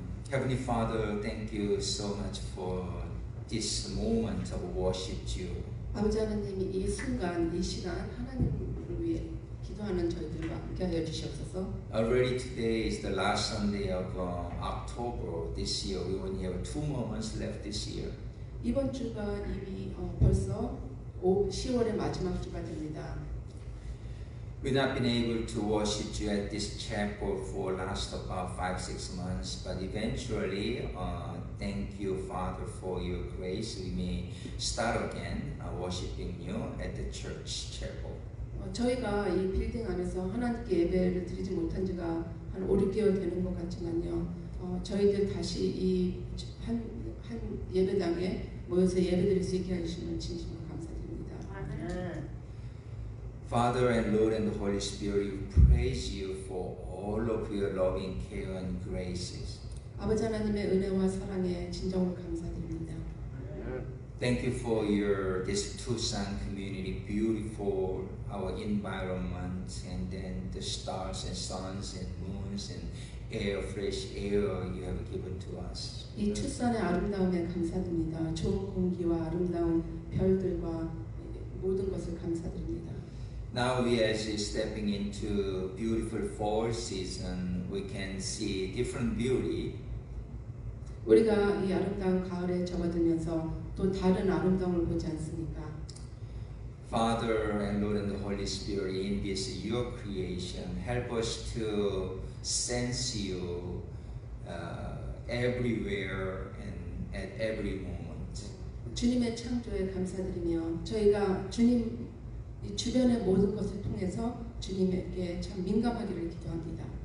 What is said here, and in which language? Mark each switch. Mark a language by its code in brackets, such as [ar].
[en] Heavenly Father, thank you so much for this moment of worship to you. [ko] 아버지 하나님이 이 순간, 이 시간 하나님을 위해 기도하는 저희들과 함께하여 주시옵소서. [en] Already today is the last Sunday of October this year. We only have 2 more months left this year. [ko] 이번 주가 이미 벌써 10월의 마지막 주가 됩니다. [en] We've not been able to worship you at this chapel for last about 5-6 months, but eventually, thank you, Father, for your grace. We may start again worshiping you at the church chapel. [ko] 저희가 이 빌딩 안에서 하나님께 예배를 드리지 못한 지가 한 5-6개월 되는 것 같지만요. 저희들 다시 이 한 예배당에 모여서 예배드릴 수 있게 해주시면 진심으로 감사드립니다. 아멘. [en] Father and Lord and the Holy Spirit, we praise you for all of your loving care and graces. [ko] 아버지 하나님의 은혜와 사랑에 진정으로 감사드립니다. [en] Thank you for this Tucson community, beautiful, our environment, and then the stars and suns and moons and air, fresh air you have given to us. [ko] 이 투싼의 아름다움에 감사드립니다. 좋은 공기와 아름다운 별들과 모든 것을 감사드립니다. [en] Now we as stepping into beautiful fall season, we can see different beauty. [ko] 우리가 이 아름다운 가을에 접어들면서 또 다른 아름다움을 보지 않습니까? [en] Father and Lord and the Holy Spirit, in this your creation, help us to sense you everywhere and at every moment. [ko] 주님의 창조에 감사드리며 저희가 주님 이 주변의 모든 것을 통해서 주님에게 참 민감하기를 기도합니다.